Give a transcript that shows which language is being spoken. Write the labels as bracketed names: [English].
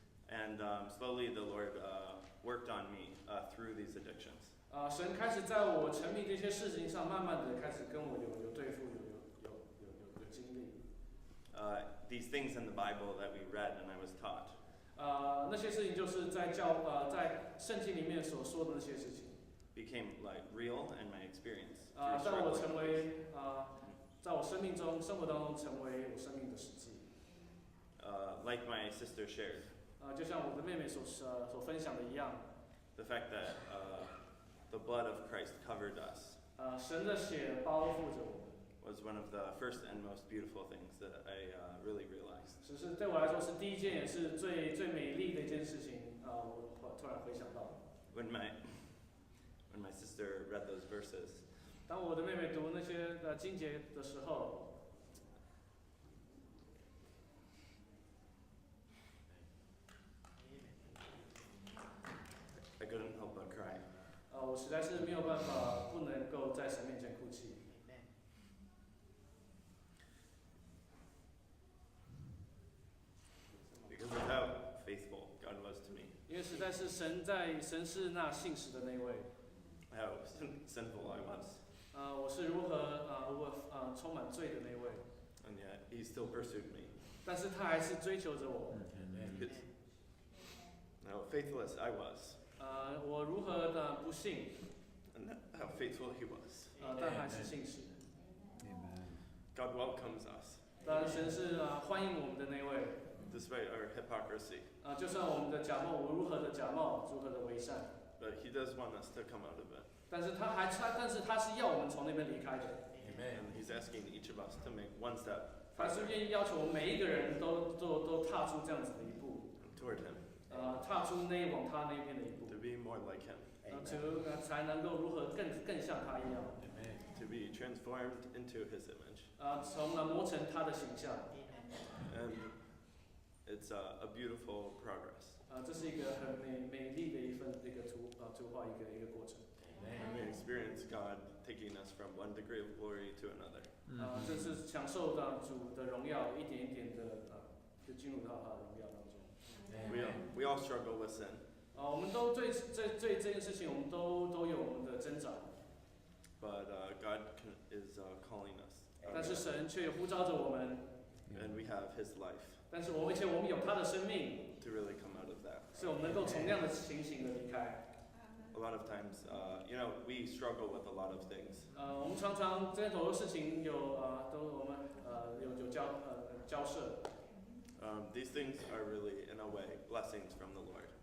[English] And slowly the Lord worked on me through these addictions. [Chinese] 神开始在我沉迷这些事情上，慢慢的开始跟我有对付，有经历。 [English] These things in the Bible that we read and I was taught. [Chinese] 那些事情就是在圣经里面所说的那些事情。 [English] Became like real in my experience. [Chinese] 在我成为在我生命中、生活当中成为我生命的实际。 [English] Like my sister shared. [Chinese] 就像我的妹妹所分享的一样。 [English] The fact that the blood of Christ covered us. [Chinese] 神的血包覆着我们。 [English] was one of the first and most beautiful things that I really realized. [Chinese] 只是对我来说是第一件也是最美丽的一件事情我突然回想到。 [English] When my sister read those verses, [Chinese] 当我的妹妹读那些经节的时候， [English] I couldn't help but cry. [Chinese] 我实在是没有办法不能够在神面前哭泣。 [English] Because of how faithful God was to me. [Chinese] 因为实在是神是那信实的那位。 [English] How sinful I was. [Chinese] 我是如何充满罪的那位。 [English] And yet He still pursued me. [Chinese] 但是他还是追求着我。 [English] How faithless I was. [Chinese] 我如何的不信。 [English] And how faithful He was. [Chinese] 但还是信实。 [English] God welcomes us. [Chinese] 当然，神是欢迎我们的那位。 [English] Despite our hypocrisy. [Chinese] 就算我们的假冒，我如何的假冒，如何的伪善。 [English] But He does want us to come out of it. [Chinese] 但是他是要我们从那边离开的。 [English] And He's asking each of us to make one step. [Chinese] 他是愿意要求我们每一个人都踏出这样子的一步。 [English] Toward Him. [Chinese] 踏出往他那边的一步。 [English] To be more like Him. [Chinese] 才能够如何更像他一样。 [English] To be transformed into His image. [Chinese] 从磨成他的形象。 [English] And it's a beautiful progress. [Chinese] 这是一个很美丽的一个图画一个过程。 [English] And we experience God taking us from one degree of glory to another. [Chinese] 这是享受到主的荣耀，一点一点的就进入到他的荣耀当中。 [English] We all struggle with sin. [Chinese] 我们都对这件事情，我们都有我们的挣扎。 [English] But God is calling us. [Chinese] 但是神却呼召着我们。 [English] And we have His life. [Chinese] 但是我们有他的生命。 [English] To really come out of that. [Chinese] 是我们能够从那样的情形的离开。 [English] A lot of times, we struggle with a lot of things. [Chinese] 我们常常这很多事情我们有交涉。 [English] These things are really, in a way, blessings from the Lord.